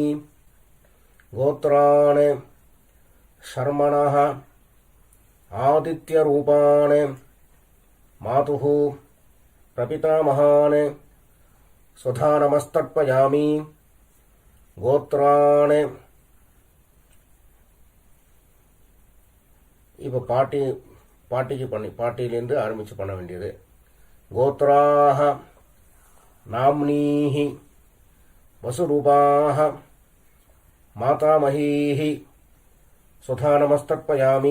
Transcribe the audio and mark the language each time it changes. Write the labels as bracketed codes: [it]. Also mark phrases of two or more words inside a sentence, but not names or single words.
[sa] गोत्राणि शर्मणः आदित्यरूपाणि मातुः प्रपितामहानि सुधा नमस्तर्पयामि. [ta] गोत्राणि இப்போ பாட்டியிலேருந்து ஆரம்பித்து பண்ண வேண்டியது. [sa] गोत्राः नाम्नीः वसुरूपाः मातामहीः सुधा नमस्तर्पयामि.